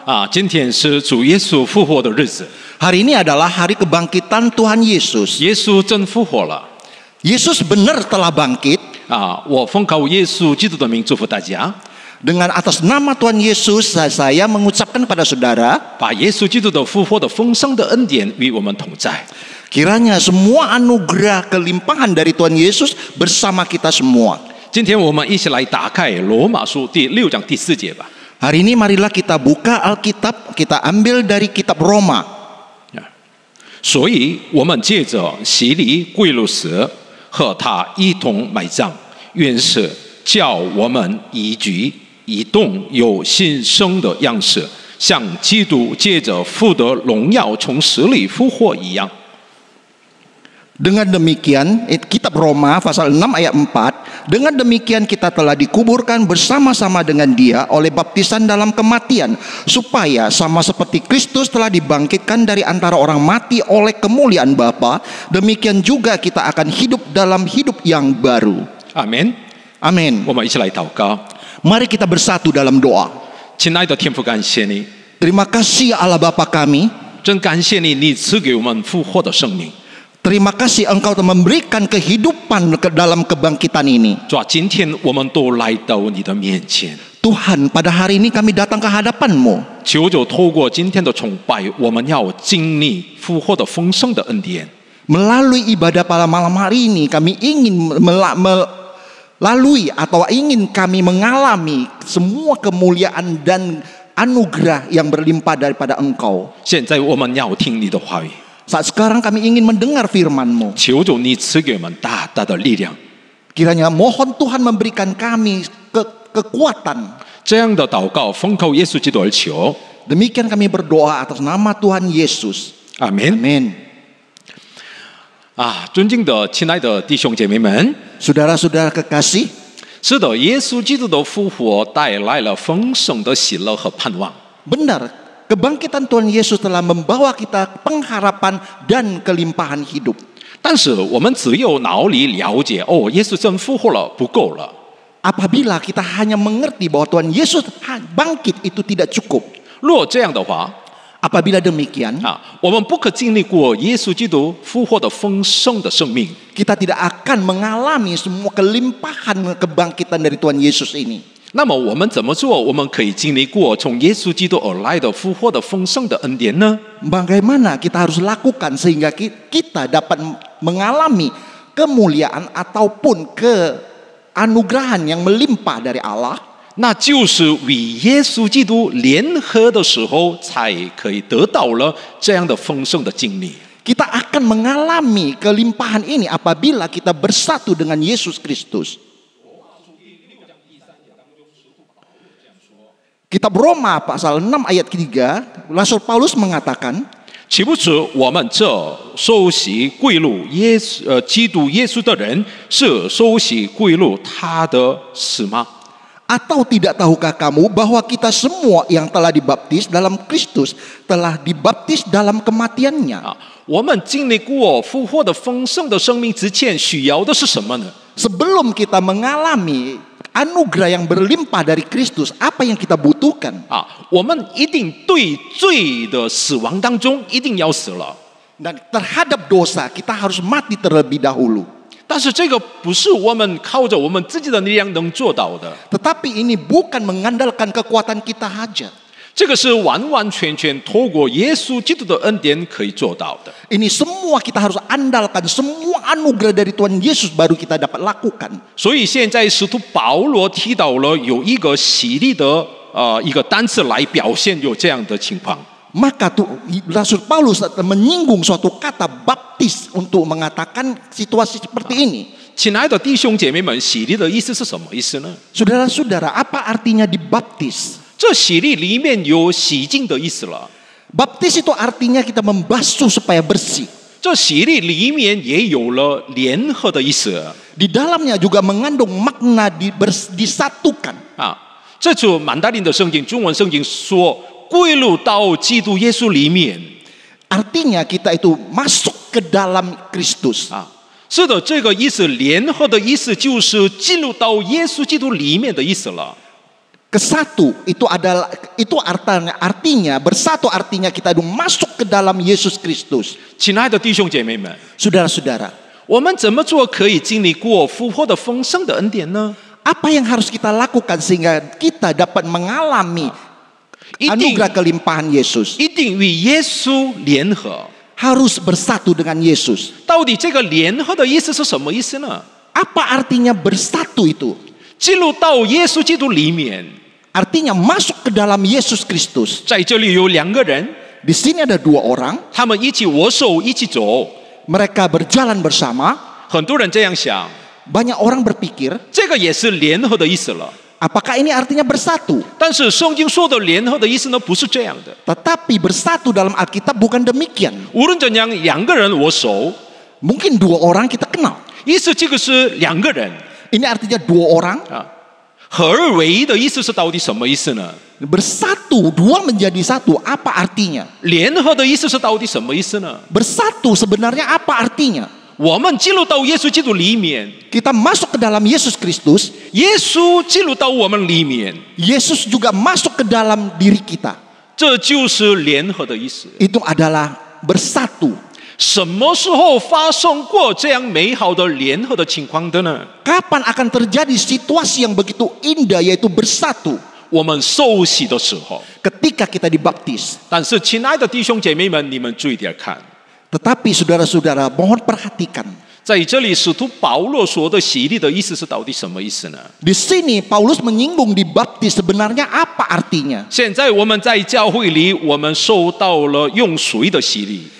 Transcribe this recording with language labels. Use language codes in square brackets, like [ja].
[zh] 今天是主耶稣复活的日子。 [id] Hari ini adalah hari kebangkitan Tuhan Yesus. [zh] 耶稣真复活了 [id] Yesus benar telah bangkit. 啊！ [zh] 我奉靠耶稣基督的名祝福大家， [id] Dengan atas nama Tuhan Yesus, saya mengucapkan kepada saudara, [zh] 把耶稣基督的复活的丰盛的恩典与我们同在。 [id] kiranya semua anugerah kelimpahan dari Tuhan Yesus bersama kita semua. [zh] 今天我们一起来打开罗马书第6章第4节吧。 [id] Hari ini marilah kita buka Alkitab, kita ambil dari kitab Roma. [zh] 所以，我们借着洗礼归入死，和他一同埋葬，愿是叫我们一举一动有新生的样式，像基督借着父的荣耀从死里复活一样。 [id] Dengan demikian, kitab Roma pasal 6 ayat 4, dengan demikian kita telah dikuburkan bersama-sama dengan dia oleh baptisan dalam kematian, supaya sama seperti Kristus telah dibangkitkan dari antara orang mati oleh kemuliaan Bapa, demikian juga kita akan hidup dalam hidup yang baru. [zh] 阿门。 [id] Amin. [zh] 我们一起来祷告。 [id] Mari kita bersatu dalam doa. [zh] 亲爱的天父，感谢你， [id] Terima kasih Allah Bapa kami. [zh] 真感谢你，你赐给我们复活的生命。 [id] Terima kasih Engkau telah memberikan kehidupan ke dalam kebangkitan ini. [zh] 主啊，今天我们都来到你的面前， [id] Tuhan, pada hari ini kami datang ke hadapan-Mu. [zh] 求主透过今天的崇拜，我们要经历复活的丰盛的恩典。 [id] Melalui ibadah pada malam hari ini kami ingin melalui atau ingin kami mengalami semua kemuliaan dan anugerah yang berlimpah daripada Engkau. [zh] 现在我们要听你的话语， [id] Saat sekarang kami ingin mendengar firman-Mu. [zh] 求主你赐给我们大大的力量。 [id] Kiranya mohon Tuhan memberikan kami kekuatan. [zh] 这样的祷告，奉靠耶稣基督而求， [id] Demikian kami berdoa atas nama Tuhan Yesus. [zh] 阿门。 [id] Amin. [zh] 啊，尊敬的亲爱的弟兄姐妹们， [id] Saudara-saudara kekasih, [zh] 是的，耶稣基督的复活带来了丰盛的喜乐和盼望。 [id] benar, kebangkitan Tuhan Yesus telah membawa kita pengharapan dan kelimpahan hidup. [zh] 但是我们只有脑里了解，哦，耶稣真复活了，不够了。 [id] Apabila kita hanya mengerti bahwa Tuhan Yesus bangkit itu tidak cukup. [zh] 若这样的话， [id] Apabila demikian, [zh] 啊，我们不可经历过耶稣基督复活的丰盛的生命。 [id] kita tidak akan mengalami semua kelimpahan kebangkitan dari Tuhan Yesus ini. [zh] 那么我们怎么做，我们可以经历过从耶稣基督而来的复活的丰盛的恩典呢？ [id] Bagaimana kita harus lakukan sehingga kita dapat mengalami kemuliaan ataupun keanugerahan yang melimpah dari Allah? [zh] 那就是与耶稣基督联合的时候，才可以得到了这样的丰盛的经历。 [id] Kita akan mengalami kelimpahan ini apabila kita bersatu dengan Yesus Kristus. Kitab Roma pasal 6 ayat 3, Rasul Paulus mengatakan, [zh] 岂不知我们这受洗归入基督耶稣的人，是受洗归入他的死吗？ [id] atau tidak tahukah kamu bahwa kita semua yang telah dibaptis dalam Kristus telah dibaptis dalam kematiannya? [zh] 啊，我们经历过复活的丰盛的生命之前，需要的是什么呢？ [id] Sebelum kita mengalami anugerah yang berlimpah dari Kristus, apa yang kita butuhkan? [zh] 啊，我们一定对罪的死亡当中一定要死了。 [id] Dan terhadap dosa kita harus mati terlebih dahulu. [zh] 但是这个不是我们靠着我们自己的力量能做到的， [id] Tetapi ini bukan mengandalkan kekuatan kita saja. [zh] 这个是完完全全透过耶稣基督的恩典可以做到的。 [id] Ini semua kita harus andalkan, semua anugerah dari Tuhan Yesus baru kita dapat lakukan. [zh] 所以现在使徒保罗提到了有一个洗礼的一个单词来表现有这样的情况。 [id] Maka Rasul Paulus menyinggung suatu kata baptis untuk mengatakan situasi seperti ini. [zh] 亲爱的弟兄姐妹们，洗礼的意思是什么意思呢？ [id] Saudara-saudara, apa artinya dibaptis? [zh] 这洗礼里面有洗净的意思了。 [id] Baptis itu artinya kita membasuh supaya bersih. [zh] 这洗礼里面也有了联合的意思 [id] Di dalamnya juga mengandung makna disatukan. 啊。 [zh] 这就曼达林的圣经，中文圣经说归入到基督耶稣里面 [id] Artinya kita itu masuk ke dalam Kristus. 啊。 [zh] 是的，这个意思联合的意思就是进入到耶稣基督里面的意思了。 [id] Kesatu itu artinya bersatu artinya kita masuk ke dalam Yesus Kristus. [zh] 亲爱的弟兄姐妹们， [id] Saudara-saudara, [zh] 我们怎么做可以经历过复活的丰盛的恩典呢？ [id] apa yang harus kita lakukan sehingga kita dapat mengalami [zh] 一定 [id] anugerah kelimpahan Yesus? [zh] 一定与耶稣联合。 [id] Harus bersatu dengan Yesus. [zh] 到底这个联合的意思是什么意思呢？ [id] Apa artinya bersatu itu? [zh] 进入到耶稣基督里面， [id] Artinya masuk ke dalam Yesus Kristus. [zh] 在这里有2个人， [id] Di sini ada 2 orang, [zh] 他们一起握手，一起走。 [id] mereka berjalan bersama. [zh] 很多人这样想， [id] Banyak orang berpikir, [zh] 这个也是联合的意思了。 [id] apakah ini artinya bersatu? [zh] 但是圣经说的联合的意思呢，不是这样的。 [id] Tetapi bersatu dalam Alkitab bukan demikian. [zh] 无论怎样，2个人握手， [id] Mungkin 2 orang kita kenal. [zh] 意思这个是2个人 [id] Ini artinya 2 orang 啊。 [zh] 合而为一的意思是到底什么意思呢？ [id] bersatu, 2 menjadi 1. Apa artinya? [zh] 联合的意思是到底什么意思呢？ [id] Bersatu sebenarnya apa artinya? [zh] 我们进入到耶稣基督里面， [id] Kita masuk ke dalam Yesus Kristus, [zh] 耶稣进入到我们里面， [id] Yesus juga masuk ke dalam diri kita. [zh] 这就是联合的意思。 [id] Itu adalah bersatu. [zh] 什么时候发生过这样美好的联合的情况的呢？ [id] Kapan akan terjadi situasi yang begitu indah yaitu bersatu? [zh] 我们受洗的时候。 [id] Ketika kita dibaptis. [zh] 但是，亲爱的弟兄姐妹们，你们注意点看， [id] Tetapi saudara-saudara, mohon perhatikan. [zh] 在这里使徒保罗说的洗礼的意思是到底什么意思呢？ [id] Di sini Paulus menyinggung dibaptis sebenarnya apa artinya? [zh] 现在我们在教会里，我们受到了用水的洗礼，